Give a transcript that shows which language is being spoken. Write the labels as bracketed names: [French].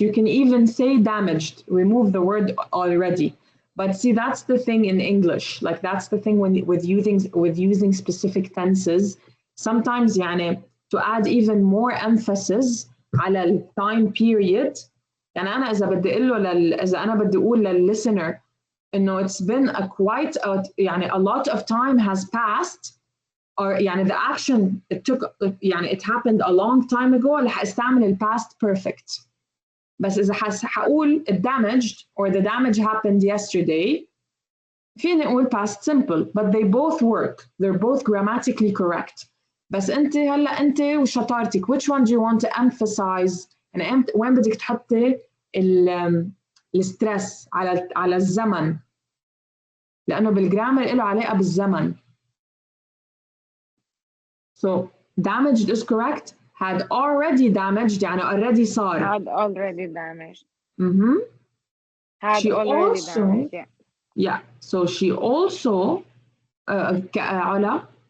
[English] You can even say damaged, remove the word already. But see, that's the thing in English. Like that's the thing when with using specific tenses. Sometimes [Arabic] يعني [English] to add even more emphasis [Arabic] على ال [English] time period. [Arabic] يعني أنا إذا بدي أقول له إذا أنا بدي أقول للlistener إنه [English] it's been [Arabic] يعني [English] a lot of time has passed. Or [Arabic] يعني [English] the action it took يعني it happened a long time ago [Arabic] رح استعمل ال [English] past perfect. [Arabic] بس إذا هقول [English] it damaged or the damage happened yesterday [Arabic] فيني أقول [English] past simple, but they both work. They're both grammatically correct. [Arabic] بس أنت أنت وشطارتك, [English] which one do you want to emphasize? [Arabic] يعني وين بدك تحطي الستريس على الزمن, لأنه بالجرامر له علاقة بالزمن. [English] So damaged is correct. Had already damaged [Arabic] يعني [English] already [Arabic] صار. [English] Had already damaged. Had she already also, damaged, yeah. Yeah, so she also علا.